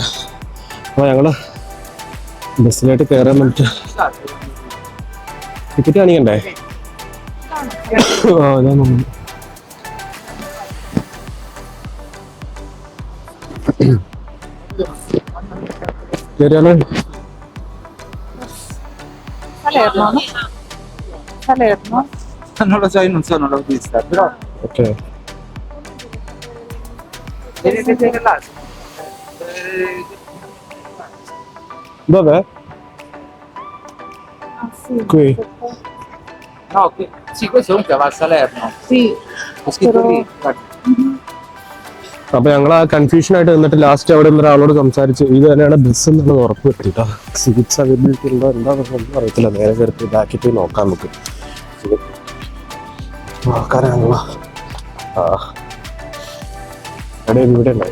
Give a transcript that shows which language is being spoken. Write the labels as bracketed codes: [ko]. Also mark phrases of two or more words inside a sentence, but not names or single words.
[ml] അപ്പോൾ ഞങ്ങൾ ബസ്സിലായിട്ട് കയറാൻ വേണ്ടിയിട്ട് ടിക്കറ്റ് കാണിക്കണ്ടേ? കയറിയാലോ? [it] Non lo so, io non so, non l'ho vista, però. Ok. Vedete là? Dov'è? Ah, sì. Qui. No, sì, questo comunque va a Salerno. Sì. Ho scritto Però- lì, guarda. [ml] അപ്പൊ ഞങ്ങൾ ആ കൺഫ്യൂഷൻ ആയിട്ട് നിന്നിട്ട് ലാസ്റ്റ് അവിടെ നിന്ന് ഒരാളോട് സംസാരിച്ച് ഇത് തന്നെയാണ് ബസ് എന്നുള്ളത് ഉറപ്പ് വരുത്തിട്ടോ. [en] seats availability [ml] ഉണ്ടോ എന്താണെന്നൊന്നും അറിയത്തില്ല. നേരെ കയറി ബാക്കിൽ പോയി നോക്കാൻ നമുക്ക്. ആൾക്കാരാണല്ലോ. ഇവിടെ ഉണ്ടായി.